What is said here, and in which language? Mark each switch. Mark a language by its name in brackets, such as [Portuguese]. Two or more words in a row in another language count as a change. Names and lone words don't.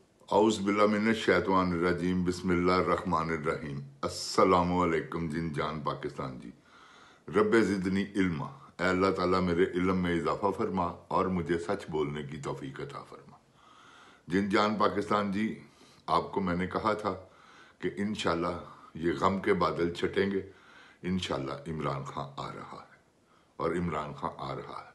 [Arabic] أعوذ بالله من الشيطان الرجيم بسم الله الرحمن الرحيم. السلام عليكم [Urdu] جن جان پاکستان جی. [Arabic] رب زدني علما, [Urdu] اے اللہ تعالیٰ میرے علم میں اضافہ فرما اور مجھے سچ بولنے کی توفیق عطا فرما. جن جان پاکستان جی، آپ کو میں نے کہا تھا کہ انشاءاللہ یہ غم کے بادل چھٹیں گے. انشاءاللہ عمران خان آ رہا ہے اور عمران خان آ رہا ہے.